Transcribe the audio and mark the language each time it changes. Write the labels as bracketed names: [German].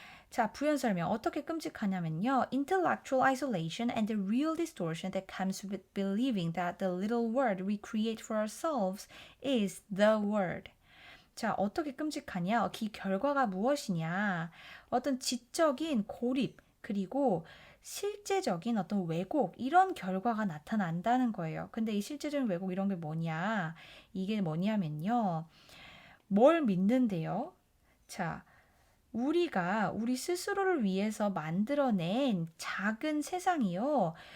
[Korean] 자, 부연 설명 어떻게 끔찍하냐면요. [English] Intellectual isolation and the real distortion that comes with believing that the little word we create for ourselves is the word. [Korean] 자, 어떻게 끔찍하냐? 그 결과가 무엇이냐? 어떤 지적인 고립, 그리고 실제적인 어떤 왜곡, 이런 결과가 나타난다는 거예요. 근데 이 실제적인 왜곡 이런 게 뭐냐? 이게 뭐냐면요. 뭘 믿는데요? 자, 우리가 우리 스스로를 위해서 만들어낸 작은 세상이요.